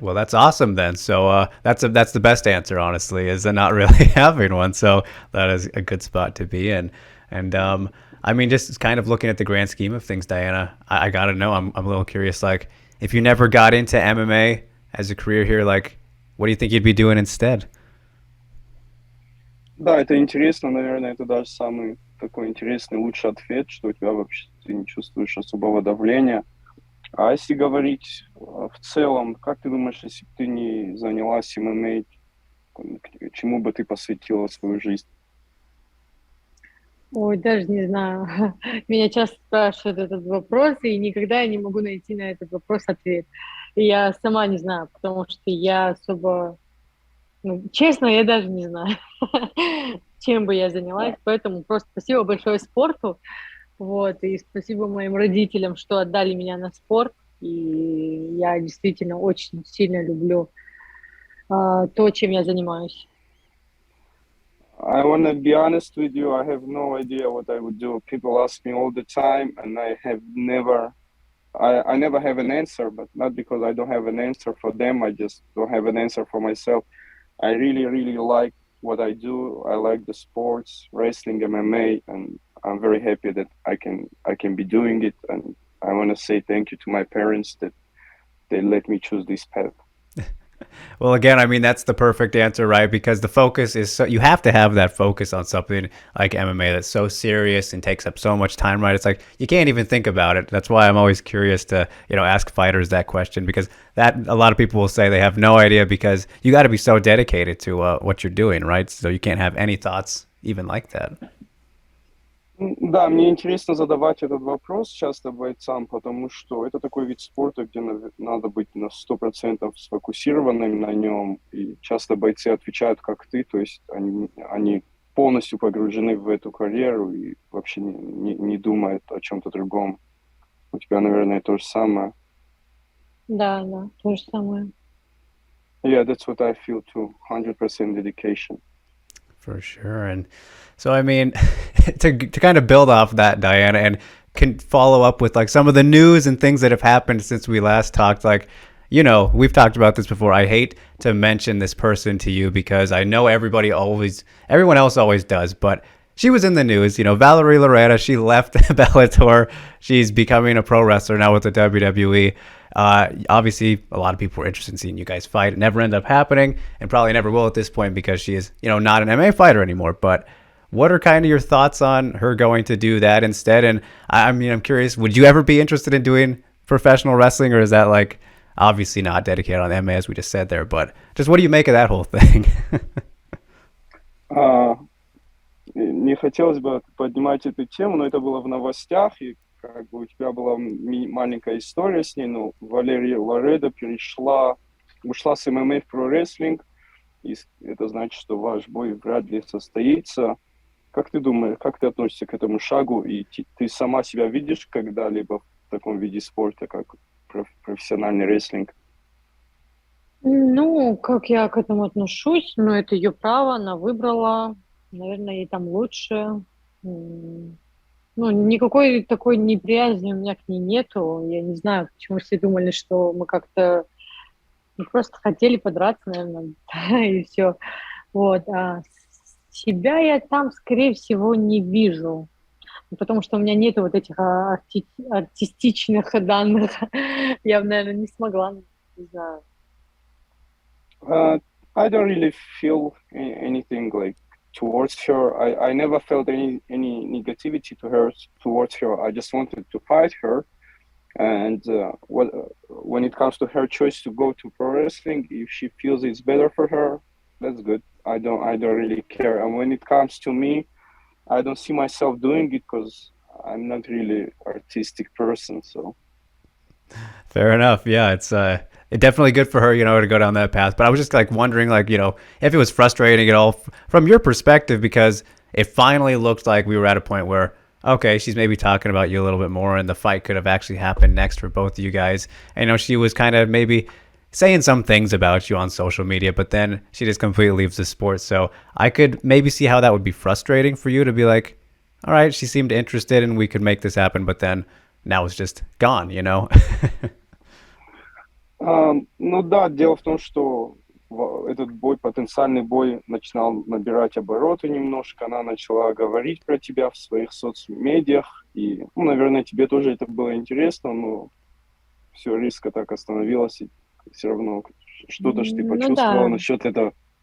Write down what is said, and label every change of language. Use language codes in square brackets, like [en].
[en] Well, that's awesome then. So that's the best answer, honestly, is not really having one. So that is a good spot to be in. And I mean, just kind of looking at the grand scheme of things, Diana, I gotta know. I'm a little curious. Like, if you never got into MMA as a career here, like, what do you think you'd be doing instead? [ru] Да, это интересно, наверное, это даже самый такой интересный, лучший ответ, что у тебя вообще ты не чувствуешь особого давления. А если говорить в целом, как ты думаешь, если бы ты не занялась ММА, чему бы ты посвятила свою жизнь? Ой, даже не знаю. Меня часто спрашивают этот вопрос, и никогда я не могу найти на этот вопрос ответ. И я сама не знаю, потому что я особо... Ну, честно, я даже не знаю, чем бы я занялась. Поэтому просто спасибо большое спорту. Вот, и спасибо моим родителям, что отдали меня на спорт. И я действительно очень сильно люблю то, чем я занимаюсь. [en] I want to be honest with you. I have no idea what I would do. People ask me all the time, and I never have an answer, but not because I don't have an answer for them. I just don't have an answer for myself. I really, really like what I do. I like the sports, wrestling, MMA, and I'm very happy that I can be doing it. And I want to say thank you to my parents that they let me choose this path. Well, again, I mean, that's the perfect answer, right? Because the focus is so, you have to have that focus on something like MMA that's so serious and takes up so much time, right? It's like you can't even think about it. That's why I'm always curious to, ask fighters that question, because that a lot of people will say they have no idea, because you got to be so dedicated to what you're doing, right? So you can't have any thoughts even like that. [ru] Да, мне интересно задавать этот вопрос часто бойцам, потому что это такой вид спорта, где надо быть на 100% сфокусированным на нем, и часто бойцы отвечают как ты, то есть они полностью погружены в эту карьеру и вообще не думают о чем-то другом. У тебя, наверное, то же самое. Да, то же самое. [en] Yeah, that's what I feel too. 100% dedication. For sure. And so, I mean, to kind of build off that, Diana, and can follow up with like some of the news and things that have happened since we last talked. Like, you know, we've talked about this before. I hate to mention this person to you because I know everyone else always does, but she was in the news. You know, Valerie Loureda, she left Bellator. She's becoming a pro wrestler now with the WWE. Obviously, a lot of people were interested in seeing you guys fight. It never ended up happening and probably never will at this point because she is, you know, not an MMA fighter anymore. But what are kind of your thoughts on her going to do that instead? And I mean, I'm curious, would you ever be interested in doing professional wrestling, or is that like obviously not dedicated on MMA as we just said there? But just what do you make of that whole thing? [ru] Не хотелось бы поднимать эту тему, но это было в новостях, и как бы у тебя была маленькая история с ней, но Валерия Лоредо ушла с ММА в про-рестлинг, и это значит, что ваш бой вряд ли состоится. Как ты думаешь, как ты относишься к этому шагу, и ты сама себя видишь когда-либо в таком виде спорта, как профессиональный рестлинг? Ну, как я к этому отношусь? Ну, это ее право, она выбрала. Наверное, ей там лучше. Ну, никакой такой неприязни у меня к ней нету. Я не знаю, почему все думали, что мы как-то просто хотели подраться, наверное, и все. Вот. А себя я там, скорее всего, не вижу. Потому что у меня нету вот этих артистичных данных. Я бы, наверное, не смогла, не знаю. [en] I don't really feel anything like towards her. I never felt any negativity towards her. I just wanted to fight her. And when it comes to her choice to go to pro wrestling, if she feels it's better for her, that's good. I don't really care. And when it comes to me, I don't see myself doing it because I'm not really artistic person. So Fair enough. Yeah, it's definitely good for her, you know, to go down that path. But I was just like wondering, like, you know, if it was frustrating at all from your perspective, because it finally looked like we were at a point where, okay, she's maybe talking about you a little bit more, and the fight could have actually happened next for both of you guys. And, you know, she was kind of maybe saying some things about you on social media, but then she just completely leaves the sport. So I could maybe see how that would be frustrating for you to be like, all right, she seemed interested and we could make this happen, but then now it's just gone, you know? [ru] Ну да, дело в том, что этот бой, потенциальный бой, начинал набирать обороты немножко, она начала говорить про тебя в своих соцмедиах, и, ну, наверное, тебе тоже это было интересно, но все резко так остановилось, и все равно что-то ж ты почувствовала насчет этого.